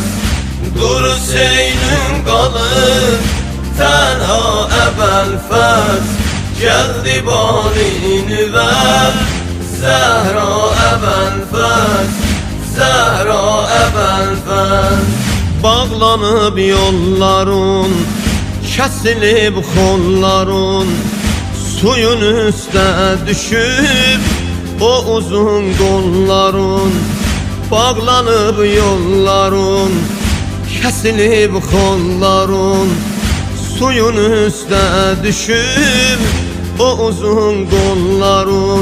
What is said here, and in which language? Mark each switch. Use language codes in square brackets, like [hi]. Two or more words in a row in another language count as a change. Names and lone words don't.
[tr] Dur Hüseyin'in kanı, tenha ebelfes, geldi badinüve, Zehra ebelfes, Zehra ebelfes. Bağlanıp yolların, kesilip kolların, [az] suyun üstə düşüb o uzun qolların. [tr] Bağlanıp yolların, kesilip kolların, [az] suyun üstə düşüb o uzun qolların.